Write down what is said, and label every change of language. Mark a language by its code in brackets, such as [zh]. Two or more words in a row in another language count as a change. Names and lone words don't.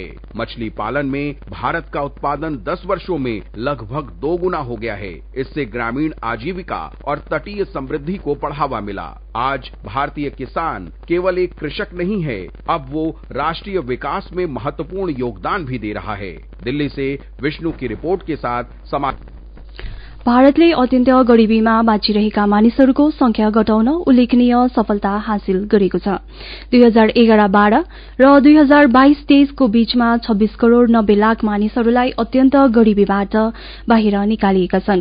[hi] मछली पालन में भारत का उत्पादन 10 वर्षों में लगभग 2 गुना हो गया है। इससे ग्रामीण आजीविका और तटीय समृद्धि को बढ़ावा मिला। आज भारतीय किसान केवल एक कृषक नहीं है, अब वो राष्ट्रीय विकास में महत्वपूर्ण योगदान भी दे रहा है। दिल्ली से विष्णु की रिपोर्ट के साथ [ne] भारतले अत्यन्त गरिबीमा बाँचिरहेका मानिसहरूको संख्या घटाउन उल्लेखनीय सफलता हासिल गरेको छ। 2011-12 र 2022-23 को बीचमा 26 करोड़ 90 लाख मानिसहरूलाई अत्यन्त गरिबीबाट बाहिर निकालिएका छन्।